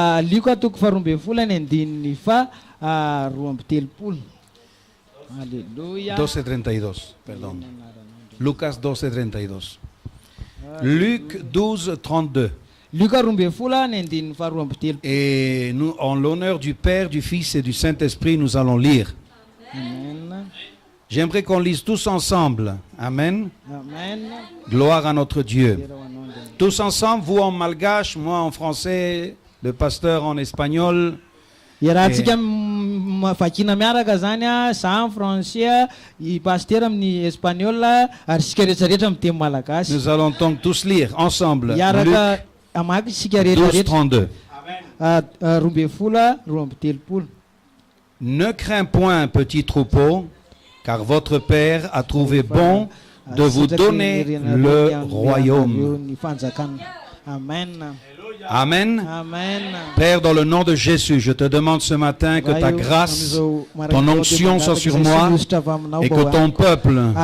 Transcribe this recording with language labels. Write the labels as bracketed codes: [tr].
[mg] Luka toko faharoa ambin'ny folo ny andininy fa roa amby telopolo. Alléluia. [fr] 12:32, pardon. Lucas 12:32. Luc 12:32. [mg] Luka roa ambin'ny folo ny andininy fa roa amby telopolo. [fr] Et nous, en l'honneur du Père, du Fils et du Saint-Esprit, nous allons lire. Amen. J'aimerais qu'on lise tous ensemble. Amen. Amen. Gloire à notre Dieu. Tous ensemble, vous en malgache, moi en français, le pasteur en espagnol. [mg] Iarahantsika vakina miaraka zany a, za amin'ny français, i pasteur amin'ny espagnol, ary sika rehetrarehetra amin'ny teny malagasy. [fr] Nous allons donc tous lire ensemble. [mg] Iaraka [fr] Luc [mg] amaky sika [fr] 12, [mg] rehetrarehetra. [fr] 32. [mg] Roa ambin'ny folo, roa amby telopolo. [fr] Ne crains point, petit troupeau, car votre Père a trouvé bon de vous donner le royaume. [mg] Ny fanjakana. Amen. Amen. Amen. [fr] Père, dans le nom de Jésus, je te demande ce matin que ta grâce, ton onction soit sur moi et que ton peuple,